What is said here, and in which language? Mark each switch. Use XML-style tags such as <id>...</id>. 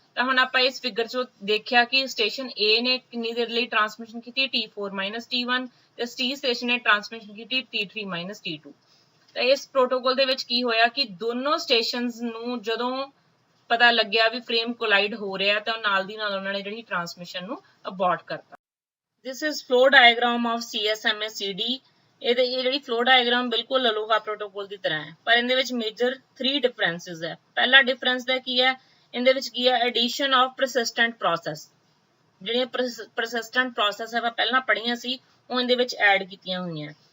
<pa>ਤਾਂ ਹੁਣ ਆਪਾਂ ਇਸ ਫਿਗਰ 'ਚੋਂ ਦੇਖਿਆ ਕਿ ਸਟੇਸ਼ਨ A ਨੇ ਕਿੰਨੀ ਦੇਰ ਲਈ ਟ੍ਰਾਂਸਮਿਸ਼ਨ ਕੀਤੀ, T4 - T1, ਤੇ C ਸਟੇਸ਼ਨ ਨੇ ਟ੍ਰਾਂਸਮਿਸ਼ਨ ਕੀਤੀ T3 - T2। ਤਾਂ ਇਸ ਪ੍ਰੋਟੋਕੋਲ ਦੇ ਵਿੱਚ ਕੀ ਹੋਇਆ ਕਿ ਦੋਨੋਂ ਸਟੇਸ਼ਨਸ ਨੂੰ ਜਦੋਂ ਪਤਾ ਲੱਗਿਆ ਵੀ ਫਰੇਮ ਕੋਲਾਈਡ ਹੋ ਰਿਹਾ ਤਾਂ ਨਾਲ ਦੀ ਨਾਲ ਉਹਨਾਂ ਨੇ ਜਿਹੜੀ ਟ੍ਰਾਂਸਮਿਸ਼ਨ ਨੂੰ ਅਬੋਰਟ ਕਰਤਾ।</pa> <en>This is flow diagram of CSMA CD।</en> <pa>ਇਹ ਜਿਹੜੀ ਫਲੋ ਡਾਇਗਰਾਮ ਬਿਲਕੁਲ ਅਲੋਹਾ ਪ੍ਰੋਟੋਕੋਲ ਦੀ ਤਰ੍ਹਾਂ ਹੈ, ਪਰ ਇਹਦੇ ਵਿੱਚ ਮੇਜਰ 3 ਡਿਫਰੈਂਸਸ ਹੈ। ਪਹਿਲਾ ਡਿਫਰੈਂਸ ਦਾ ਕੀ ਹੈ, ਇਹਦੇ ਵਿੱਚ ਕੀ ਹੈ,</pa> <en>Addition of persistent process.</en> <pa>ਜਿਹੜੀਆਂ ਪਰਸਿਸਟੈਂਟ ਪ੍ਰੋਸੈਸ ਆਪਾਂ ਪਹਿਲਾਂ ਪੜ੍ਹੀਆਂ ਸੀ ਉਹ ਇਹਦੇ ਵਿੱਚ ਐਡ ਕੀਤੀਆਂ ਹੋਈਆਂ।</pa>